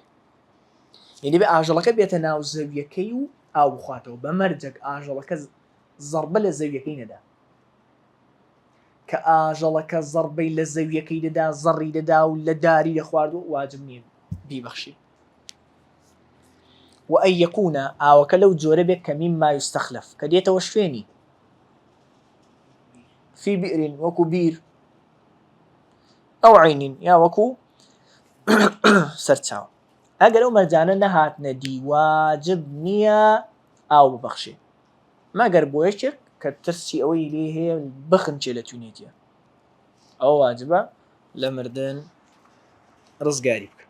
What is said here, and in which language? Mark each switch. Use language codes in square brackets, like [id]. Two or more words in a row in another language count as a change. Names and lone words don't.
[ckb] یعنی دەبێ ئاژەڵەکە بێتە ناو زەویەکەی و ئاو بخواتەوە، بەمەرجەک ئاژەڵەکە زەربە لە زەویەکەی نەدا. کە ئاژەڵەکە زەربەی لە زەویەکەی دەدا، زەڕی دەدا و لە داری دەخوارد و واجب نییە بیبەخشی. [ar] وأن يكون [ckb] ئاوەکە لەو جۆرە بێت کە [ar] مما يستخلف [ckb] کە دێتەوە شوێنی [ar] في بئر [ckb] وەکو بیر ئەو عینین یا وەکو سەرچاوە. ئەگەر ئەو مەرجانە نەهاتنە دی واجب نییە ئاو ببەخشێ، مەگەر بۆ یەکێک کە ترسی ئەوەی لێ هەیە بخنچێ لە توێنێتیە، ئەوە واجبە لە مردن ڕزگاری بکە.